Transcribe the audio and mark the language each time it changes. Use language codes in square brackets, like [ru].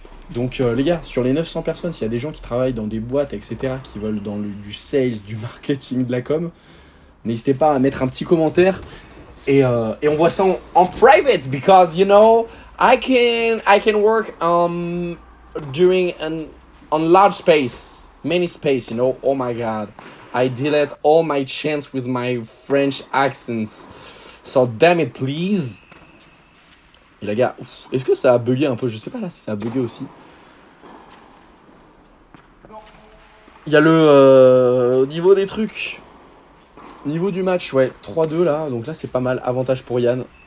[fr] Donc les gars, sur les 900 personnes, s'il y a des gens qui travaillent dans des boîtes, etc., qui veulent du sales, du marketing, de la com, n'hésitez pas à mettre un petit commentaire et on voit ça en [en] private because you know [fr] I can work during on large space, many space, you know. [en] Oh my god, I delete all my chance with my French accents. So damn it, please. [fr] Et les gars, est-ce que ça a bugué un peu? Je sais pas là si ça a bugué aussi. Il y a au niveau des trucs, niveau du match, ouais, 3-2 là, donc là c'est pas mal, avantage pour Yann.